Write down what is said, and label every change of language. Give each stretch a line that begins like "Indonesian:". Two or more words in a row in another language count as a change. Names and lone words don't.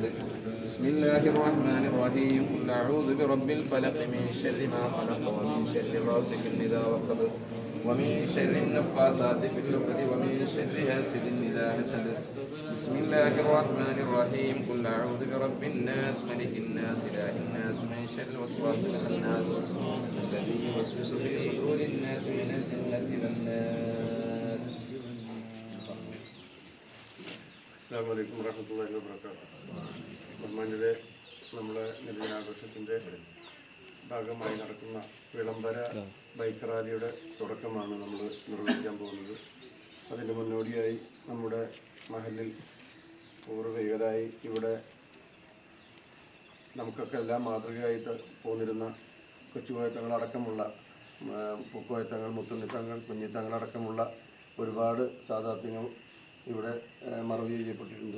Arabic: بسم الله الرحمن الرحيم قل أعوذ برب الفلق من شر ما خلق ومن شر غاسق إذا وقب ومن شر النفاثات في العقد ومن شر حاسد إذا حسد. بسم الله الرحمن الرحيم قل أعوذ برب الناس ملك الناس إله الناس من شر الوسواس الخناس الذي يوسوس في صدور الناس من الجنة والناس. السلام عليكم ورحمة الله وبركاته.
Malayalam: ബഹുമാന്യരെ, നമ്മുടെ നിലയാഘോഷത്തിൻ്റെ ഭാഗമായി നടക്കുന്ന വിളംബര ബൈക്ക് റാലിയുടെ തുടക്കമാണ് നമ്മൾ നിർവഹിക്കാൻ പോകുന്നത്. അതിൻ്റെ മുന്നോടിയായി നമ്മുടെ മഹലിൽ പൂർവ്വികരായി ഇവിടെ നമുക്കൊക്കെ എല്ലാം മാതൃകയായിട്ട് പോന്നിരുന്ന കൊച്ചുകോയത്തങ്ങളടക്കമുള്ള പൂക്കോയത്തങ്ങൾ, മുത്തുണ്ണിത്തങ്ങൾ, കുഞ്ഞിത്തങ്ങളടക്കമുള്ള ഒരുപാട് സാദാത്യങ്ങൾ ഇവിടെ മറവ് ചെയ്യപ്പെട്ടിട്ടുണ്ട്.